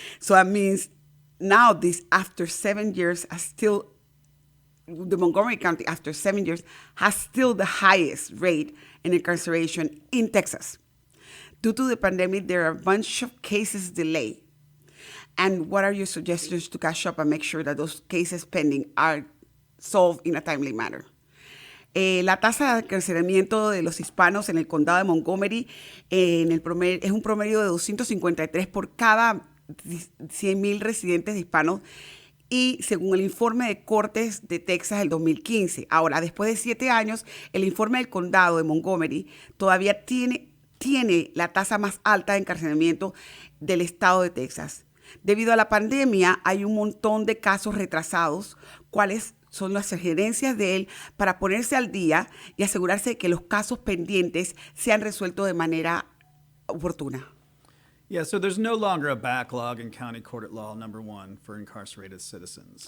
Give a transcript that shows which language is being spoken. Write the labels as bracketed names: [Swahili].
[English] So that means now after 7 years, the Montgomery County, after 7 years, has still the highest rate in incarceration in Texas. Due to the pandemic, there are a bunch of cases delayed. And what are your suggestions to catch up and make sure that those cases pending are solved in a timely manner? [Spanish] La tasa de encarcelamiento de los hispanos en el condado de Montgomery es un promedio de 253 por cada 100,000 residentes hispanos, y según el informe de Cortes de Texas del 2015. Ahora, después de 7 años, el informe del condado de Montgomery todavía tiene la tasa más alta de encarcelamiento del estado de Texas. Debido a la pandemia, hay un montón de casos retrasados, cuáles son las sugerencias de él para ponerse al día y asegurarse de que los casos pendientes sean resueltos de manera oportuna. [English] Yeah, so there's no longer a backlog in County Court at Law number 1 for incarcerated citizens.